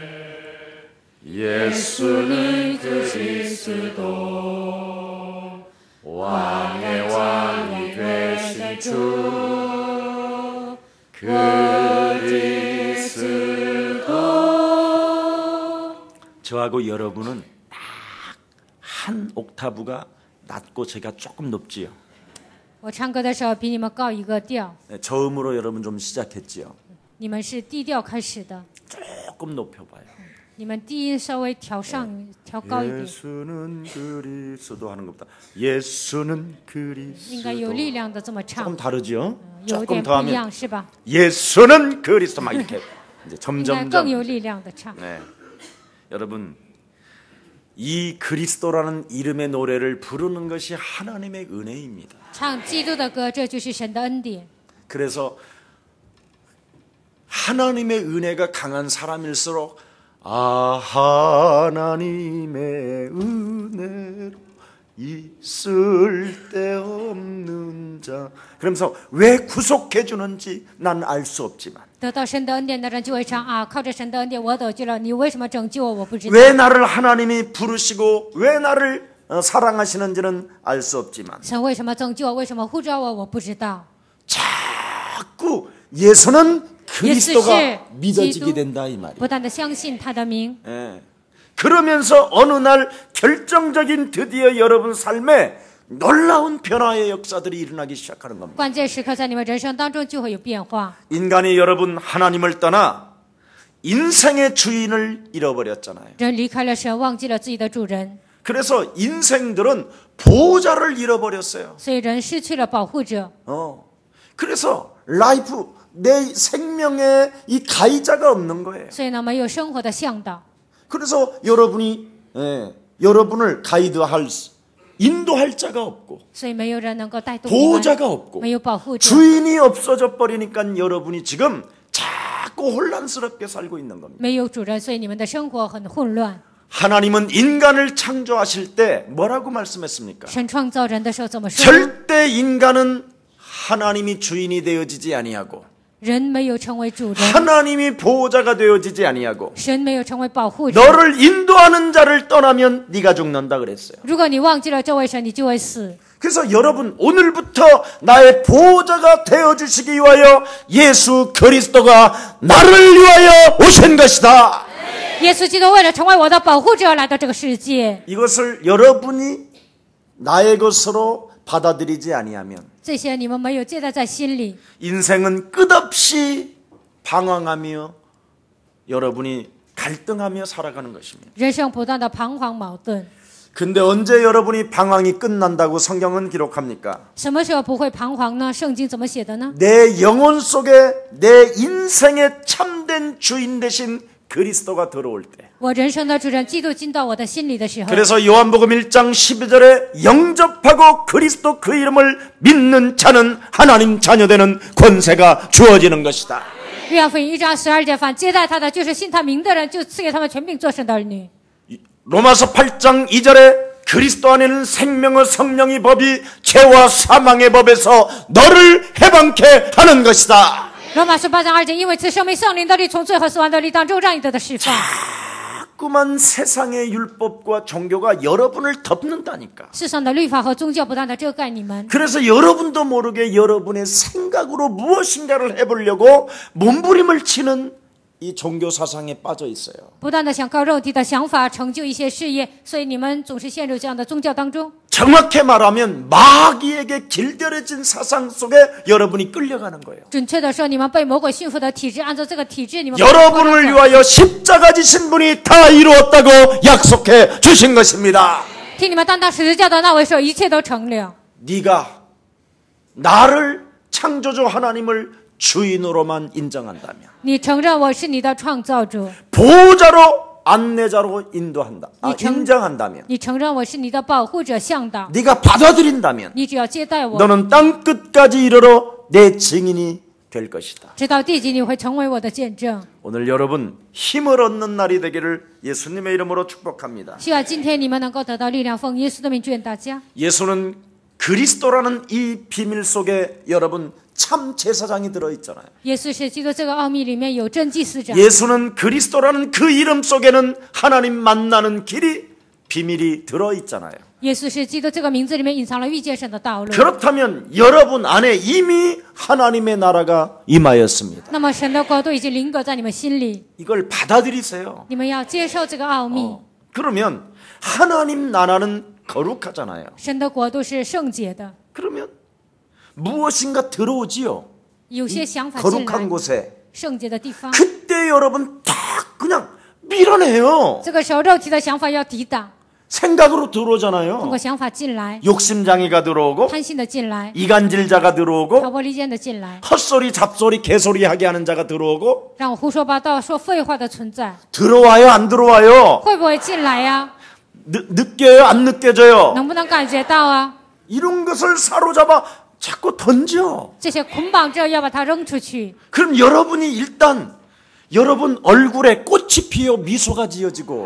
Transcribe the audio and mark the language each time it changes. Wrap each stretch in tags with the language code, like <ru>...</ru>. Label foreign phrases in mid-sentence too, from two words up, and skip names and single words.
<ko>예수는 그리스도 왕의 왕이 되신 주 그리스도. 저하고 여러분은 딱 한 옥타브가 낮고 제가 조금 높지요.</ko> <zh>我唱歌的时候比你们高一个调，</zh> <ko>저음으로 여러분 좀 시작했지요.</ko> <zh>你们是低调开始的，</zh> <ko>조금 높여봐요.</ko> <zh>你们低音稍微调高一点，</zh> <ko>예수는 그리스도 하는 것보다 예수는</ko> <zh>应该有力</zh> <ko>그리스도</ko> <zh>量的这么</zh> <ko>조금</ko> <zh>唱，</zh> <ko>다르죠?</ko> <zh>有</zh> <ko>조금</ko> <zh>点</zh> <ko>더</ko> <zh>不一样</zh> <ko>하면</ko> <zh>是吧？</zh> <ko>예수는 그리스도 막 이렇게 이제</ko> <zh>应该更有</zh> <ko>점점점.</ko> <zh>力量的唱。</zh> <ko>네. 여러분, 이 그리스도라는 이름의 노래를 부르는 것이 하나님의 은혜입니다.</ko> <zh>唱基督的歌，这就是神的恩典。</zh> <ko>그래서 하나님의 은혜가 강한 사람일수록 하나님의 은혜로 있을 데 없는 자. 그러면서 왜 구속해 주는지 난 알 수 없지만</ko> <zh>得到神的恩典的人就会唱啊，靠着神的恩典我得救了，你为什么拯救我？我不知道。</zh> <ko>왜 나를 하나님이 부르시고 왜 나를 사랑하시는지는 알 수 없지만</ko> <zh>神为什么拯救我？为什么呼召我？我不知道。</zh> <ko>자꾸 예수는 그리스도가 예수 믿어지게 된다 이 말이에요.</ko> <zh>不断的相信他的名，</zh> <ko>예. 그러면서 어느 날 결정적인 드디어 여러분 삶에 놀라운 변화의 역사들이 일어나기 시작하는 겁니다.</ko> <zh>关键时刻在你们人生当中就会有变化。</zh> <ko>인간이 여러분 하나님을 떠나 인생의 주인을 잃어버렸잖아요.</ko> <zh>人离开了神，忘记了自己的主人，</zh> <ko>그래서 인생들은 보호자를 잃어버렸어요.</ko> <zh>所以人失去了保护者。</zh> <ko>그래서 라이프 내 생명에 이 가이자가 없는 거예요.</ko> <zh>所以呢，没有生活的向导。</zh> <ko>그래서 여러분이 여러분을 가이드할 인도할 자가 없고</ko> <zh>所以没有人能够带动你们，</zh> <ko>보호자가 없고</ko> <zh>没有保护者，</zh> <ko>주인이 없어져 버리니까 여러분이 지금 자꾸 혼란스럽게 살고 있는 겁니다.</ko> <zh>没有主人，所以你们的生活很混乱。</zh> <ko>하나님은 인간을 창조하실 때 뭐라고 말씀했습니까?</ko> <zh>神创造人的时候怎么说？</zh> <ko>절대 인간은 하나님이 주인이 되어지지 아니하고</ko> <zh>人没有成为主人，</zh> <ko>하나님이 보호자가 되어지지 아니하고</ko> <zh>神没有成为保护者。</zh> <ko>너를 인도하는 자를 떠나면 네가 죽는다 그랬어요.</ko> <zh>如果你忘记了这位神，你就会死。</zh> <ko>그래서 여러분 오늘부터 나의 보호자가 되어주시기 위하여 예수 그리스도가 나를 위하여 오신 것이다.</ko> <zh>耶稣基督为了成为我的保护者来到这个世界，</zh> <ko>이것을 여러분이 나의 것으로 받아들이지 아니하면</ko> <zh>这些你们没有接待在心里，</zh> <ko>인생은 끝없이 방황하며 여러분이 갈등하며 살아가는 것입니다.</ko> <zh>人生不断的彷徨矛盾。</zh> <ko>근데 언제 여러분이 방황이 끝난다고 성경은 기록합니까?</ko> <zh>什么时候不会彷徨呢？圣经怎么写的呢？</zh> <ko>내 영혼 속에 내 인생의 참된 주인 되신 그리스도가 들어올 때.</ko> <zh>我人生的主人基督进到我的心里的时候，</zh> <ko>그래서 요한복음 1장 12절에 영접하고 그리스도 그 이름을 믿는 자는 하나님 자녀되는 권세가 주어지는 것이다.</ko> <zh>约翰福音1章12节，凡接待他的，就是信他名的人，就赐给他们权柄做神的儿女。</zh> <ko>로마서 8장 2절에 그리스도 안에는 생명의 성령의 법이 죄와 사망의 법에서 너를 해방케 하는 것이다.</ko> <zh>罗马书8章2节，因为赐生命圣灵的力，从罪和死亡的力当中让你得到释放。</zh> <ko>자꾸만 세상의 율법과 종교가 여러분을 덮는다니까.</ko> <zh>世上的律法和宗教不断的遮盖你们，</zh> <ko>그래서 여러분도 모르게 여러분의 생각으로 무엇인가를 해보려고 몸부림을 치는 이 종교 사상에 빠져 있어요.</ko> <zh>不断的想靠肉体的想法成就一些事业，所以你们总是陷入这样的宗教当中。</zh> <ko>정확히 말하면 마귀에게 길들여진 사상 속에 여러분이 끌려가는 거예요.</ko> <zh>准确的说，你们被魔鬼驯服的体制，按照这个体制，你们</zh> <ko>여러분을 위하여 십자가 지신 분이 다 이루었다고 약속해 주신 것입니다.</ko> <zh>替你们担当十字架的那位说，一切都成了。</zh> <ko>네가 나를 창조주 하나님을 주인으로만 인정한다면</ko> <zh>你承认我是你的创造主，</zh> <ko>보호자로 안내자로 인도한다. 인정한다면</ko> <zh>你承认我是你的保护者向导，</zh> <ko>네가 받아들인다면</ko> <zh>你只要接待我，</zh> <ko>너는 땅 끝까지 이르러 내 증인이 될 것이다.</ko> <zh>直到地极，你会成为我的见证。</zh> <ko>오늘 여러분 힘을 얻는 날이 되기를 예수님의 이름으로 축복합니다.</ko> <zh>希望今天你们能够得到力量，奉耶稣的名祝愿大家。</zh> <ko>예수는 그리스도라는 이 비밀 속에 여러분 참 제사장이 들어있잖아요.</ko> <zh>耶稣是基督这个奥秘里面有真祭司长。</zh> <ko>예수는 그리스도라는 그 이름 속에는 하나님 만나는 길이 비밀이 들어있잖아요.</ko> <zh>耶稣是基督这个名字里面隐藏了遇见神的道路。</zh> <ko>그렇다면 여러분 안에 이미 하나님의 나라가 임하였습니다.</ko> <zh>那么神的国度已经临格在你们心里，</zh> <ko>이걸 받아들이세요.</ko> <zh>你们要接受这个奥秘。</zh> <ko>그러면 하나님 나라는 거룩하잖아요.</ko> <zh>神的国度是圣洁的，</zh> <ko>그러면 무엇인가 들어오지요.</ko> <zh>有些想法进</zh> <ko>거룩한</ko> <zh>来，</zh> <ko>곳에</ko> <zh>圣洁的地方。</zh> <ko>그때 여러분 다 그냥 밀어내요.</ko> <zh>这个时候，肉体的想法要抵挡，</zh> <ko>생각으로</ko> <zh>通</zh> <ko>들어오잖아요.</ko> <zh>过想法进来，</zh> <ko>욕심장애가 들어오고</ko> <zh>贪心的进来，</zh> <ko>이간질자가</ko> <zh>挑</zh> <ko>들어오고</ko> <zh>拨离间的进来，</zh> <ko>헛소리 잡소리 개소리 하게 하는 자가 들어오고</ko> <zh>让我胡说八道、说废话的存在，</zh> <ko>들어와요 안 들어와요?</ko> <zh>会不会进来呀？</zh> <ko>느껴요 안 느껴져요?</ko> <zh>能不能感觉到啊？</zh> <ko>이런 것을 사로잡아 자꾸 던져.</ko> <zh>这些捆绑着要把它扔出去，</zh> <ko>그럼 여러분이 일단 여러분 얼굴에 꽃이 피어 미소가 지어지고</ko>